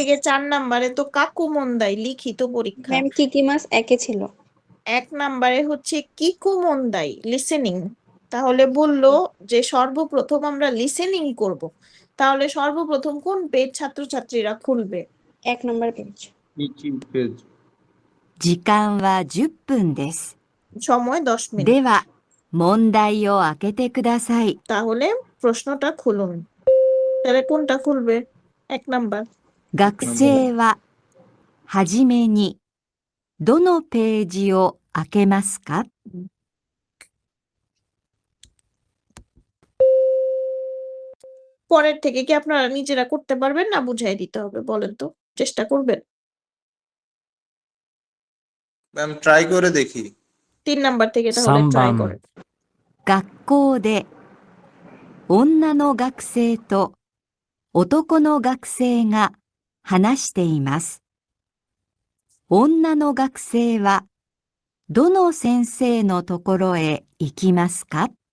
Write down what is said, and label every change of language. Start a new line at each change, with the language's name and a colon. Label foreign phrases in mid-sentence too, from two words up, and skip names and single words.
Bangla: থেকে 4 নাম্বারে তো
Japanese: 書く 問題
Bangla: লিখিত পরীক্ষা। ম্যাম কিকিমাস 1 এ ছিল। 1 নাম্বারে হচ্ছে
Japanese: 聞く 問題
Bangla: লিসেনিং। তাহলে বললো যে সর্বপ্রথম আমরা লিসেনিং করব, তাহলে সর্বপ্রথম কোন পেজ ছাত্রছাত্রীরা খুলবে? 1 নাম্বার পেজ।
Japanese: 一 ページ. 時間は10分です。
Bangla: সময় 10 মিনিট।
Japanese: では、問題を開けてください。
Bangla: তাহলে প্রশ্নটা খুলুন। তাহলে কোনটা খুলবে? 1 নাম্বার।
Japanese: 学生ははじめにどのページを開けますか?
Bangla: পরের থেকে কি আপনারা নিজেরা করতে পারবেন না বুঝাই দিতে হবে? বলেন তো, চেষ্টা করবেন? ম্যাম ট্রাই করে দেখি। 3 নাম্বার থেকে তাহলে 3 ট্রাই
Japanese: 番
Bangla: করেন।
Japanese: 学校で女の学生と男の学生が話しています。女の学生はどの先生のところへ行きますか?